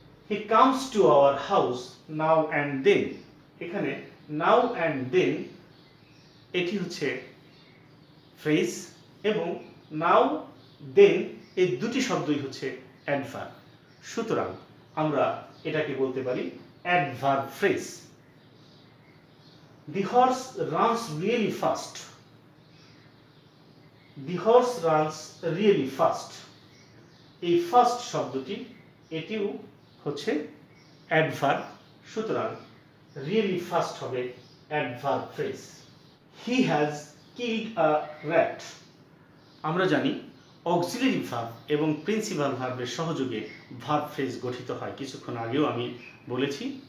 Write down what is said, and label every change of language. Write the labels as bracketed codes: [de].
[en] He comes to our house now and then. [bn] এখানে নাও and then এটি হচ্ছে phrase, এবং নাও দেন এই দুটি শব্দই হচ্ছে অ্যাডভার্ব, সুতরাং আমরা এটাকে বলতে পারি adverb phrase. [en] The horse runs really fast. The horse runs really fast. [bn] এই ফাস্ট শব্দটি এটিও হচ্ছে অ্যাডভার্ব, সুতরাং [en] really fast [bn] হবে adverb phrase. [en] He has killed a rat. [bn] আমরা জানি অক্সিলারি ভার্ব এবং প্রিন্সিপাল ভার্বের সহযোগে ভার্ব ফ্রেজ গঠিত হয়, কিছুক্ষণ আগেও আমি বলেছি।